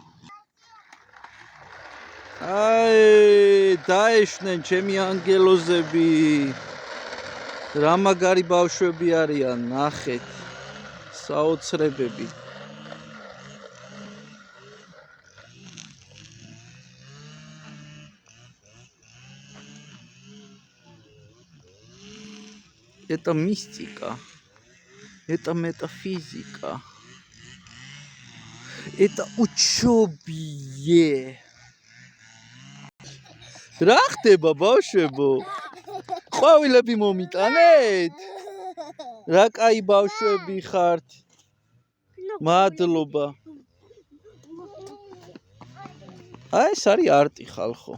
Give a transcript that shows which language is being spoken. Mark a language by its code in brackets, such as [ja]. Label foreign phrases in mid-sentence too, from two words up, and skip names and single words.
[ka] აი, დაეშვნენ ჩემი ანგელოზები. რა მაგარი ბავშვები არიან, ნახეთ. საოცრებები. [ru] Это мистика. Это метафизика. Это учёбие. [ka] რა ხდება ბავშვებო? ყვავილები მომიტანეთ? რა კაი ბავშვები ხართ? მადლობა. აი ეს არის არტი ხალხო.